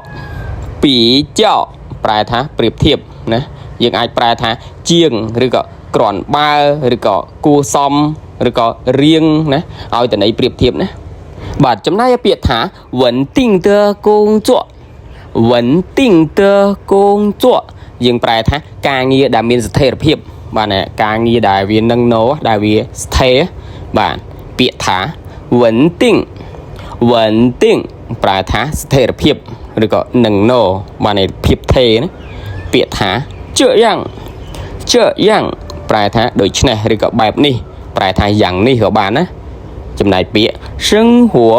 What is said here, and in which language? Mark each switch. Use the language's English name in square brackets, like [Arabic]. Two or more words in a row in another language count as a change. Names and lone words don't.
[Khmer] ប្រែថាប្រៀបធៀបណាយើងអាចប្រែថាជាងឬក៏គ្រាន់បើឬក៏គួរសមឬក៏រៀងណាឲ្យតន័យប្រៀបធៀបណាបាទចំណែកពាក្យថា [Chinese] 稳定的工作 [Khmer] យើងប្រែថាការងារដែលមានស្ថិរភាពបាទណាការងារដែលវានឹងណូដែលវាស្ថិរបាទពាក្យថា稳定ប្រែថាស្ថិរភាពឬក៏នឹងណូបាទនៃភាពថេរណាពាក្យថា这样ប្រែថាដូចនេះឬក៏បែបនេះប្រែថាយ៉ាងនេះក៏បានណាចំណែកពាក្យ生活